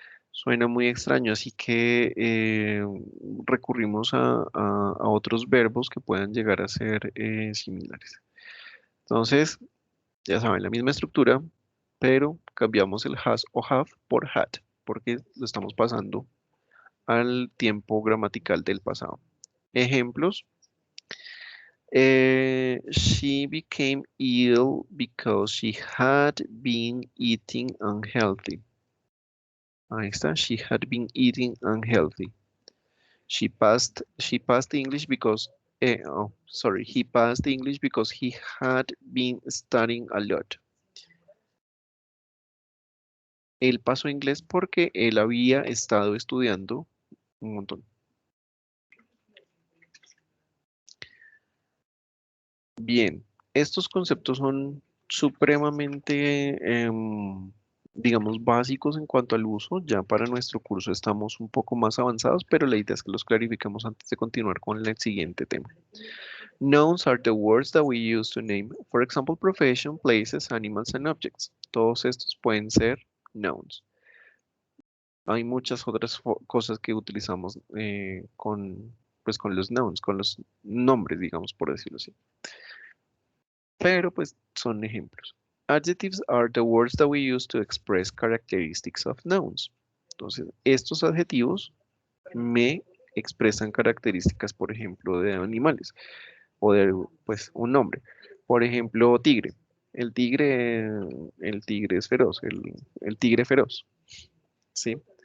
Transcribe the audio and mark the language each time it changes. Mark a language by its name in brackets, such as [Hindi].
[Spanish] Suena muy extraño, así que recurrimos a otros verbos que puedan llegar a ser similares. Entonces, ya saben, la misma estructura, pero cambiamos el has o have por had, porque lo estamos pasando al tiempo gramatical del pasado. Ejemplos. [English] She became ill because she had been eating unhealthy. [Spanish] Ahí está. [English] She had been eating unhealthy. She passed English because he passed English because he had been studying a lot. [Spanish] Él pasó inglés porque él había estado estudiando un montón. Bien, estos conceptos son supremamente, digamos, básicos en cuanto al uso. Ya para nuestro curso estamos un poco más avanzados, pero la idea es que los clarifiquemos antes de continuar con el siguiente tema. [English] Nouns are the words that we use to name, for example, profession, places, animals, and objects. [Spanish] Todos estos pueden ser nouns. Hay muchas otras cosas que utilizamos pues, con los nouns, con los nombres, digamos, por decirlo así. Pero pues son ejemplos. [English] Adjectives are the words that we use to express characteristics of nouns. [Spanish] Entonces, estos adjetivos me expresan características, por ejemplo, de animales o de pues un nombre. Por ejemplo, tigre. El tigre, el tigre es feroz, el tigre feroz, ¿sí?